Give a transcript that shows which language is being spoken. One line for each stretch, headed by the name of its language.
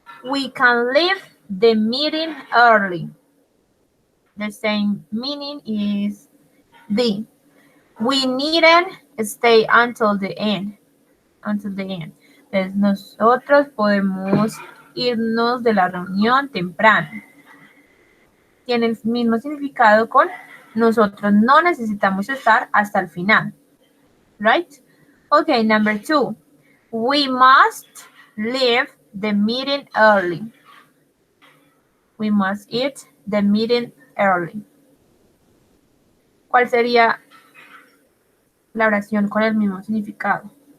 English: We can leave the meeting early. The same meaning is the. We needn't stay until the end.
Spanish: Entonces, nosotros podemos irnos de la reunión temprano. Tiene el mismo significado con nosotros no necesitamos estar hasta el final.
English: Right? Okay, number 2. We must leave the meeting early. We must eat the meeting early.
Spanish: ¿Cuál sería la oración con el mismo significado?